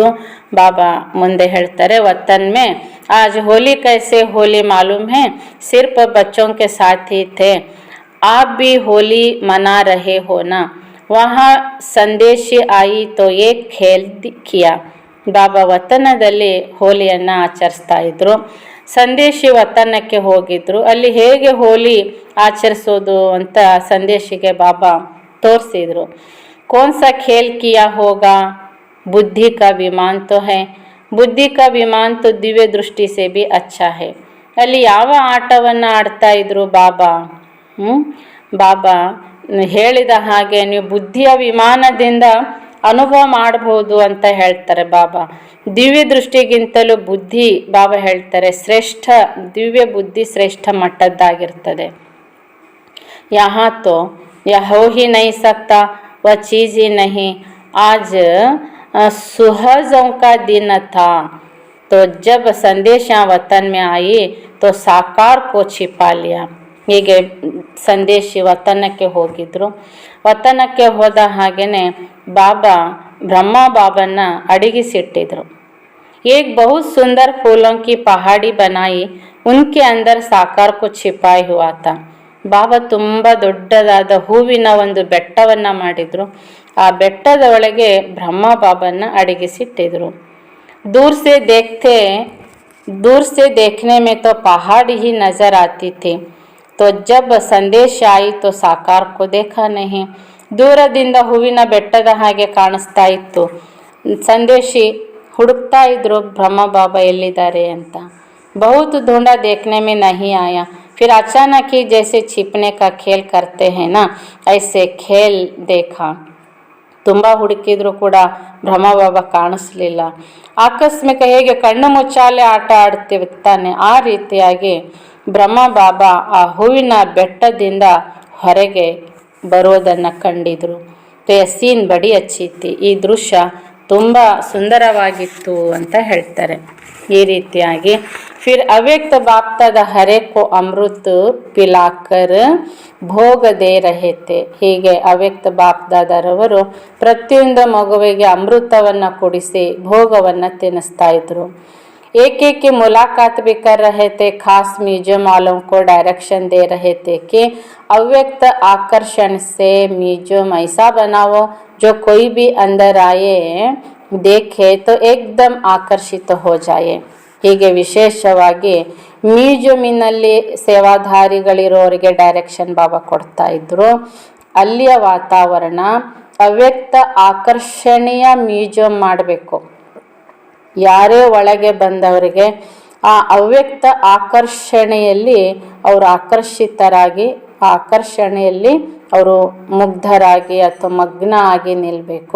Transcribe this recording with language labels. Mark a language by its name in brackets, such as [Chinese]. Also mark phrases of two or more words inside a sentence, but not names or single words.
[Kannada] ಬಾಬಾ ಮುಂದೆ ಹೇಳ್ತಾರೆ, [Hindi] वतन में आज होली कैसे होली मालूम है, सिर्फ बच्चों के साथ ही थे, आप भी होली मना रहे हो ना, वहाँ संदेशी आई तो एक खेल किया. [Kannada] ಬಾಬಾ ವತನದಲ್ಲಿ ಹೋಲಿಯನ್ನು ಆಚರಿಸ್ತಾ ಇದ್ರು. ಸಂದೇಶಿ ವತನಕ್ಕೆ ಹೋಗಿದ್ರು. ಅಲ್ಲಿ ಹೇಗೆ ಹೋಲಿ ಆಚರಿಸೋದು ಅಂತ ಸಂದೇಶಿಗೆ ಬಾಬಾ ತೋರಿಸಿದ್ರು. [Hindi] कौन सा खेल किया होगा, बुद्धि का विमान तो है, बुद्धि का विमान तो दिव्य दृष्टि से भी अच्छा है. [Kannada] ಅಲ್ಲಿ ಯಾವ ಆಟವನ್ನು ಆಡ್ತಾ ಇದ್ರು ಬಾಬಾ? ಬಾಬಾ ಹೇಳಿದ ಹಾಗೆ ನೀವು ಬುದ್ಧಿಯ ವಿಮಾನದಿಂದ ಅನುಭವ ಮಾಡಬಹುದು ಅಂತ ಹೇಳ್ತಾರೆ ಬಾಬಾ. ದಿವ್ಯ ದೃಷ್ಟಿಗಿಂತಲೂ ಬುದ್ಧಿ, ಬಾಬಾ ಹೇಳ್ತಾರೆ, ಶ್ರೇಷ್ಠ ದಿವ್ಯ ಬುದ್ಧಿ ಶ್ರೇಷ್ಠ ಮಟ್ಟದ್ದಾಗಿರ್ತದೆ. [Hindi] यहाँ तो यह हो ही नहीं सकता, वह चीज़ ही नहीं. आज सुहजों का दिन था, तो जब संदेशा वतन में आई तो साकार को छिपा लिया. [Kannada] ಹೀಗೆ ಸಂದೇಶಿ ವತನಕ್ಕೆ ಹೋಗಿದ್ರು. ವತನಕ್ಕೆ ಹೋದ ಹಾಗೆಯೇ ಬಾಬಾ ಬ್ರಹ್ಮ ಬಾಬನ್ನ ಅಡಗಿಸಿಟ್ಟಿದ್ರು. [Hindi] एक बहुत सुंदर फूलों की पहाड़ी बनाई, उनके अंदर साकार को छिपाई हुआ था. [Kannada] ಬಾಬಾ ತುಂಬ ದೊಡ್ಡದಾದ ಹೂವಿನ ಒಂದು ಬೆಟ್ಟವನ್ನು ಮಾಡಿದ್ರು. ಆ ಬೆಟ್ಟದ ಒಳಗೆ ಬ್ರಹ್ಮ ಬಾಬನ್ನ ಅಡಗಿಸಿಟ್ಟಿದ್ರು. [Hindi] दूर से देखने में तो पहाड़ ही नजर आती थी, तो जब संदेश आई तो साकार को देखा नहीं. [Kannada] ದೂರದಿಂದ ಹೂವಿನ ಬೆಟ್ಟದ ಹಾಗೆ ಕಾಣಿಸ್ತಾ ಇತ್ತು. ಸಂದೇಶಿ ಹುಡುಕ್ತಾ ಇದ್ರು ಬ್ರಹ್ಮ ಬಾಬಾ ಎಲ್ಲಿದ್ದಾರೆ ಅಂತ. [Hindi] बहुत ढूंढा देखने में नहीं आया, फिर अचानक ही जैसे छिपने का खेल करते हैं ना, ऐसे खेल देखा. [Kannada] ತುಂಬ ಹುಡುಕಿದ್ರು ಕೂಡ ಬ್ರಹ್ಮ ಬಾಬಾ ಕಾಣಿಸ್ಲಿಲ್ಲ. ಆಕಸ್ಮಿಕ ಹೇಗೆ ಕಣ್ಣು ಮುಚ್ಚಾಲೆ ಆಟ ಆಡ್ತೀವಿ ತಾನೆ, ಆ ರೀತಿಯಾಗಿ ಬ್ರಹ್ಮ ಬಾಬಾ ಆ ಹೂವಿನ ಬೆಟ್ಟದಿಂದ ಹೊರಗೆ ಬರೋದನ್ನು ಕಂಡಿದ್ರು. [Hindi] सीन बड़ी अच्छी थी, [Kannada] ಈ ದೃಶ್ಯ ತುಂಬ ಸುಂದರವಾಗಿತ್ತು ಅಂತ ಹೇಳ್ತಾರೆ. ಈ ರೀತಿಯಾಗಿ [Hindi] फिर अव्यक्त बापदादा हरेक को अमृत पिलाकर भोग दे रहे थे. [Kannada] ಹೀಗೆ ಅವ್ಯಕ್ತ ಬಾಪ್ದಾದರವರು ಪ್ರತಿಯೊಂದು ಮಗುವಿಗೆ ಅಮೃತವನ್ನು ಕೊಡಿಸಿ ಭೋಗವನ್ನು ತಿನ್ನಿಸ್ತಾ ಇದ್ರು. [Hindi] एक एक की मुलाकात भी कर रहे थे. खास म्यूजियम वालों को डायरेक्शन दे रहे थे कि अव्यक्त आकर्षण से म्यूजियम ऐसा बनाओ जो कोई भी अंदर आए देखे तो एकदम ಆಕರ್ಷಿತ हो जाए. [Kannada] ಹೀಗೆ ವಿಶೇಷವಾಗಿ ಮ್ಯೂಸಿಯಮಿನಲ್ಲಿ ಸೇವಾಧಾರಿಗಳಿರೋರಿಗೆ ಡೈರೆಕ್ಷನ್ ಬಾಬಾ ಕೊಡ್ತಾ ಇದ್ರು. ಅಲ್ಲಿಯ ವಾತಾವರಣ ಅವ್ಯಕ್ತ ಆಕರ್ಷಣೀಯ ಮ್ಯೂಸಿಯಂ ಮಾಡಬೇಕು. ಯಾರೇ ಒಳಗೆ ಬಂದವರಿಗೆ ಆ ಅವ್ಯಕ್ತ ಆಕರ್ಷಣೆಯಲ್ಲಿ ಅವರು ಆಕರ್ಷಿತರಾಗಿ, ಆ ಆಕರ್ಷಣೆಯಲ್ಲಿ ಅವರು ಮುಗ್ಧರಾಗಿ ಅಥವಾ ಮಗ್ನ ಆಗಿ ನಿಲ್ಲಬೇಕು.